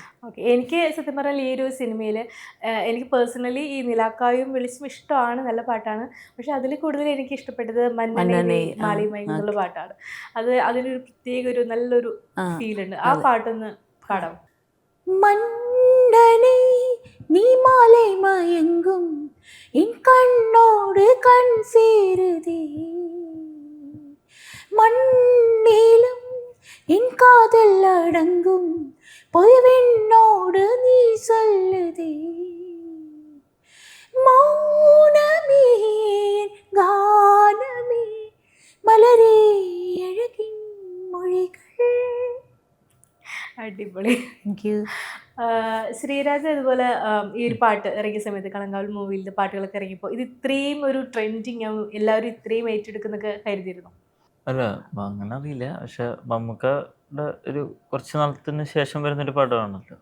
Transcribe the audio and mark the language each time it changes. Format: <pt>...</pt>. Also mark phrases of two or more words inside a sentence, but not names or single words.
<ml>ഓക്കെ, എനിക്ക് സത്യം പറഞ്ഞാൽ ഈ ഒരു സിനിമയിൽ എനിക്ക് പേഴ്സണലി ഈ നിലാക്കായും വെളിച്ചം ഇഷ്ടമാണ്, നല്ല പാട്ടാണ്. പക്ഷെ അതിൽ കൂടുതൽ എനിക്ക് ഇഷ്ടപ്പെട്ടത് മന്നനെ മാളിമൈ എന്നുള്ള പാട്ടാണ്. അതിനൊരു പ്രത്യേക ഒരു നല്ലൊരു ഫീലുണ്ട്. ആ പാട്ടൊന്ന് പാടാം.</ml> <ta>மன்னனே நீ മാலை மயங்கும் என் கண்ணோடு கண் சேருதே, மண்ணிலும் என் காதல் அடங்கும் பொய்வெண்ணோடு நீ சொல்லுதே, மௌனமே கானமே மலரே அழகின் மொழிகள்.</ta> <ml>അടിപൊളി.</ml> <en>thank you.</en> <ml>ശ്രീരാജ് അതുപോലെ ഈ ഒരു പാട്ട് ഇറങ്ങിയ സമയത്ത് കളങ്കാവൽ മൂവിയിലെ പാട്ടുകളൊക്കെ ഇറങ്ങിയപ്പോൾ ഇത് ഇത്രയും ഒരു ട്രെൻഡിങ് എല്ലാവരും ഇത്രയും ഏറ്റെടുക്കുന്നൊക്കെ കരുതിയിരുന്നു? അല്ല, അങ്ങനെ അറിയില്ല. പക്ഷെ മമ്മൂക്കയുടെ ഒരു കുറച്ച് നാളത്തിന് ശേഷം വരുന്നൊരു പടമാണല്ലോ.</ml>